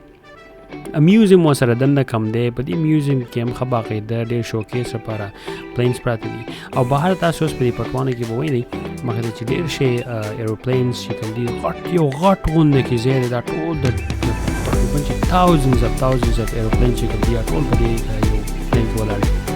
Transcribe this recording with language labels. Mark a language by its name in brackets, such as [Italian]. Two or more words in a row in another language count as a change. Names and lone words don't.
[Pashto] میوزیم ورسره دننه کم دی. په دې میوزیم کې هم ښه باقاعده ډېر شوکیس لپاره پلینز پراته دي او بهر تاسو اوس په دې پټوانو کې به وینئ مخکې ته چې ډېر شی ایروپلینز چې کوم دي یو غټ غونډه کې ځای دی دا ټول د تقریبا چې [English] thousands of [Pashto] ایروپلین چې کوم دي ټول په دې یو پلین کې ولاړ دي.